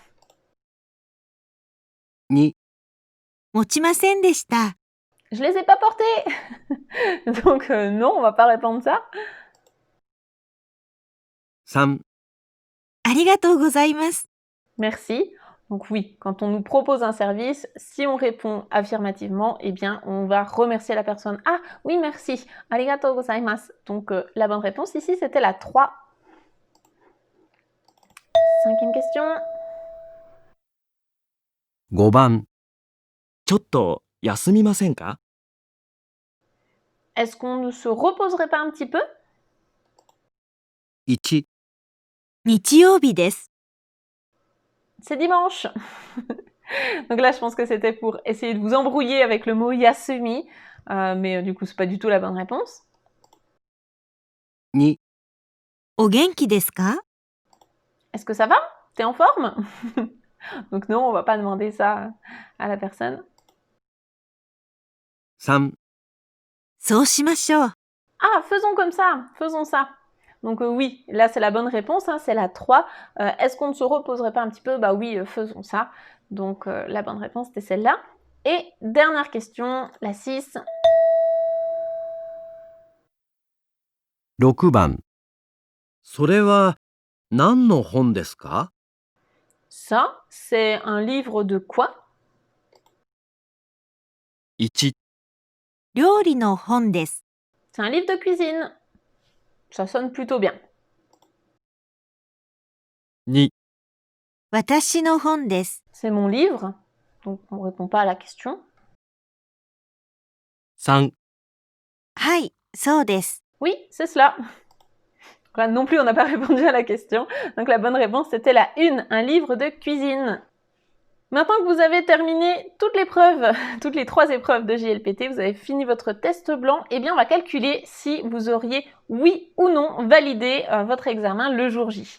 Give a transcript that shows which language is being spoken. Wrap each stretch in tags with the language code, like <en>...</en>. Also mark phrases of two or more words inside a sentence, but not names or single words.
<ja>2、持ちませんでした。</ja> <fr>Je les ai pas portés. Donc non, on va pas répondre ça.</fr> <ja>3、ありがとうございます。</ja> <fr>Merci. Donc oui, quand on nous propose un service, si on répond affirmativement, eh bien, on va remercier la personne. Ah oui, merci.</fr> <ja>ありがとうございます.</ja> <fr>Donc la bonne réponse ici, c'était la 3. Cinquième question.</fr> <ja>5 番、ちょっと休みませんか？</ja> <fr>Est-ce qu'on ne se reposerait pas un petit peu?</fr> <ja>1、日曜日です。</ja> <fr>C'est dimanche. Donc là, je pense que c'était pour essayer de vous embrouiller avec le mot yasumi. Mais du coup, c'est pas du tout la bonne réponse.</fr> <ja>2、お元気ですか？</ja> <fr>Est-ce que ça va? T'es en forme? Donc non, on va pas demander ça à la personne.</fr> <ja>3、そうしましょう。</ja> <fr>Ah, faisons comme ça, faisons ça. Donc oui, là c'est la bonne réponse, hein, c'est la 3. Est-ce qu'on ne se reposerait pas un petit peu? Bah oui, faisons ça. Donc la bonne réponse c'était celle-là. Et dernière question, la 6.</fr> <ja>6 番、それは何の本ですか？</ja> <fr>Ça, c'est un livre de quoi?</fr> <ja>1、料理の本です。</ja> <fr>C'est un livre de cuisine. Ça sonne plutôt bien.</fr> <ja>2、私の本です。</ja> <fr>C'est mon livre. Donc on ne répond pas à la question.</fr> <ja>3、はい、そうです。</ja> <fr>Oui, c'est cela. Donc là non plus, on n'a pas répondu à la question. Donc la bonne réponse, c'était la 1, un livre de cuisine. Maintenant que vous avez terminé toutes les preuves, toutes les 3 épreuves de JLPT, vous avez fini votre test blanc, eh bien on va calculer si vous auriez oui ou non validé votre examen le jour J.</fr>